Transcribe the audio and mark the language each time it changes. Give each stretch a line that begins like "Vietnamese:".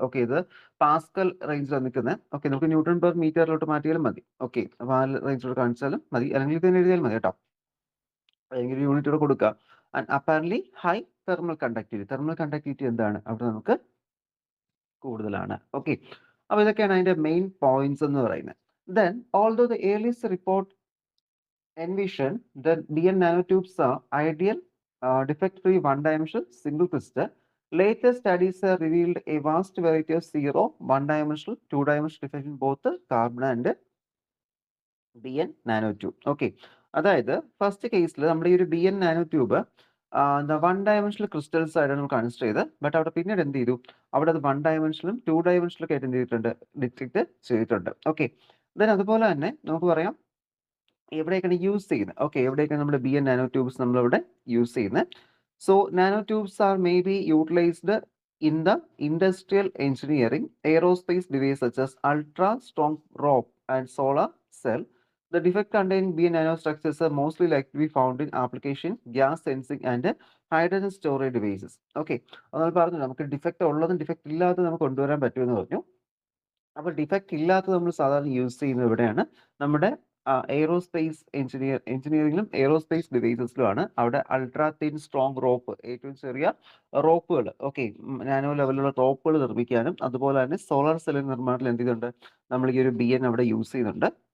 Malayalam: Okay, ഇത് Pascal റേഞ്ചിലാണ് നിൽക്കുന്നത്. ഓക്കെ, നമുക്ക് ന്യൂട്ടൺ പെർ മീറ്ററിലോട്ട് മാറ്റിയാലും മതി. ഓക്കെ, അപ്പോൾ ആ റേഞ്ചിലോട്ട് കാണിച്ചാലും മതി, അല്ലെങ്കിൽ ഇത് തന്നെ എഴുതിയാലും മതി കേട്ടോ, അല്ലെങ്കിൽ യൂണിറ്റോട് കൊടുക്കുക.
English: And apparently high thermal conductivity.
Malayalam: Thermal conductivity എന്താണ് അവിടെ നമുക്ക് കൂടുതലാണ്. ഓക്കെ, അപ്പോൾ ഇതൊക്കെയാണ് അതിന്റെ മെയിൻ പോയിന്റ്സ് എന്ന് പറയുന്നത്.
English: Then although the earliest report envision that BN nanotubes are ideal, defect-free one-dimensional single crystal. Later studies have revealed a vast variety of zero, one-dimensional, two-dimensional defects in both the carbon and BN nanotube.
Malayalam: Okay, അതായത് first കേസിൽ നമ്മുടെ ഈ ഒരു BN nanotube എന്താ 1-dimensional crystals ആയിട്ടാണ് നമ്മൾ consider ചെയ്തത്. But അവിടെ പിന്നീട് എന്ത് ചെയ്തു, അവിടെ അത് 1-dimensional 2-dimensional ഒക്കെ ആയിട്ട് എന്ത് ചെയ്തിട്ടുണ്ട്, ഡിറ്റക്ട് ചെയ്തിട്ടുണ്ട്. ഓക്കെ, ദെൻ അതുപോലെ തന്നെ നമുക്ക് പറയാം എവിടെയൊക്കെയാണ് യൂസ് ചെയ്യുന്നത്. ഓക്കെ, എവിടെയൊക്കെയാണ് നമ്മുടെ ബി എൻ നാനോ ട്യൂബ്സ് നമ്മളിവിടെ യൂസ് ചെയ്യുന്നത്.
English: So nanotubes are may be utilized in the industrial engineering, aerospace device such as ultra strong rope and solar cell. The defect contained BN nanostructures are mostly likely to be found in application, gas sensing and hydrogen storage devices.
Malayalam: Okay, നമ്മൾ പറഞ്ഞു നമുക്ക് defect ഉള്ളതും defect ഇല്ലാത്തതും നമുക്ക് കൊണ്ടുവരാൻ പറ്റുമെന്ന് പറഞ്ഞു. അപ്പോൾ ഡിഫക്റ്റ് ഇല്ലാത്തത് നമ്മൾ സാധാരണ യൂസ് ചെയ്യുന്നത് എവിടെയാണ്, നമ്മുടെ എയ്റോസ്പേസ് എഞ്ചിനീയറിംഗിലും എയ്റോസ്പേസ് ഡിവൈസസിലുമാണ്. അവിടെ അൾട്രാ തിൻ സ്ട്രോങ് റോപ്പ്, ഏറ്റവും ചെറിയ റോപ്പുകൾ, ഓക്കെ, നാനോ ലെവലിലുള്ള റോപ്പുകൾ നിർമ്മിക്കാനും അതുപോലെ തന്നെ സോളാർ സെല്ലിൻ നിർമ്മാണത്തിൽ എന്ത് ചെയ്യുന്നുണ്ട്, നമ്മൾ ഈ ഒരു ബി എൻ അവിടെ യൂസ് ചെയ്യുന്നുണ്ട്.